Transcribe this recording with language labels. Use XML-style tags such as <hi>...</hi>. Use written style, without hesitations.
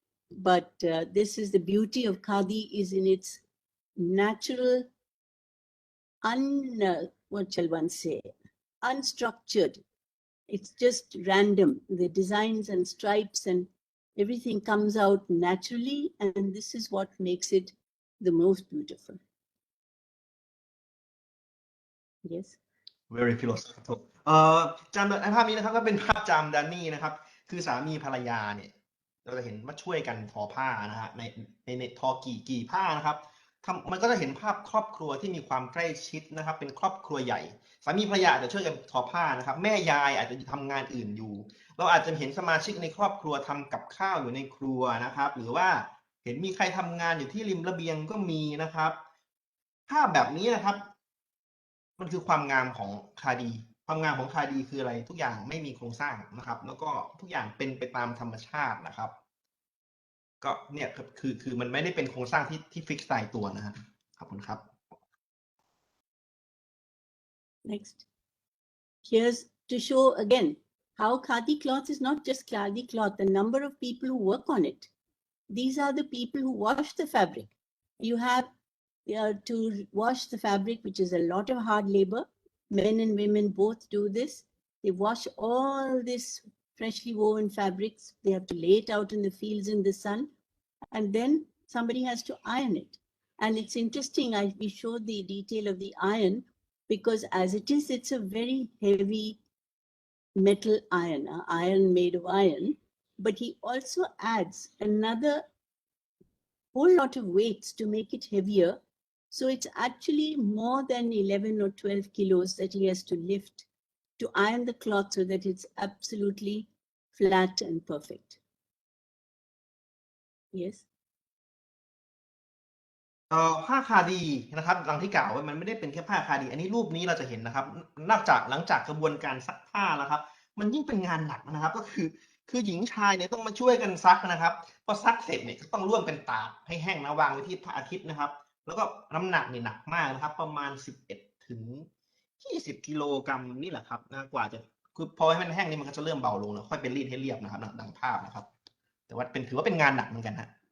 <en>But this is the beauty of khadi, is in its natural, what shall one say, unstructured. It's just random. The designs and stripes and everything comes out naturally, and this is what makes it the most beautiful. Yes. very philosophical</en> <th>จำภาพนี้นะครับก็เป็นภาพจามดานี่นะครับคือสามีภรรยาเนี่ยเราจะเห็นว่าช่วยกันทอผ้านะฮะในทอกี่ผ้านะครับมันก็จะเห็นภาพครอบครัวที่มีความใกล้ชิดนะครับเป็นครอบครัวใหญ่สามีภรรยาอาจจะช่วยกันทอผ้านะครับแม่ยายอาจจะทำงานอื่นอยู่เราอาจจะเห็นสมาชิกในครอบครัวทำกับข้าวอยู่ในครัวนะครับหรือว่าเห็นมีใครทำงานอยู่ที่ริมระเบียงก็มีนะครับภาพแบบนี้นะครับ มันคือความงามของคาดีความงามของคาดีคืออะไรทุกอย่างไม่มีโครงสร้างนะครับแล้วก็ทุกอย่างเป็นไปตามธรรมชาตินะครับก็เนี่ยคือมันไม่ได้เป็นโครงสร้างที่ฟิกซ์ตายตัวนะฮะขอบคุณครับ</th> <en>Next. Here's to show again how khadi cloth is not just khadi cloth, the number of people who work on it. These are the people who wash the fabric. You have to wash the fabric, which is a lot of hard labor. Men and women both do this. They wash all this freshly woven fabrics. They have to lay it out in the fields in the sun, and then somebody has to iron it. And it's interesting, we showed the detail of the iron, because as it is, it's a very heavy metal iron made of iron, but he also adds another whole lot of weights to make it heavier. So it's actually more than 11 or 12 kilos that he has to lift to iron the cloth so that it's absolutely flat and perfect. Yes.</en> <th>ผ้าคาดีนะครับดังที่กล่าวไว้มันไม่ได้เป็นแค่ผ้าคาดีอันนี้รูปนี้เราจะเห็นนะครับหลังจากกระบวนการซักผ้าแล้วครับมันยิ่งเป็นงานหนักนะครับก็คือหญิงชายเนี่ยต้องมาช่วยกันซักนะครับพอซักเสร็จเนี่ยก็ต้องร่วมกันตากให้แห้งนะวางไว้ที่พระอาทิตย์นะครับแล้วก็น้ำหนักเนี่ยหนักมากนะครับประมาณ11 ถึง 20 กิโลกรัมนี่แหละครับนะกว่าจะคือพอให้มันแห้งนี่มันก็จะเริ่มเบาลงแล้วค่อยไปรีดให้เรียบนะครับดังภาพนะครับแต่ว่าถือว่าเป็นงานหนักเหมือนกันฮะ</th>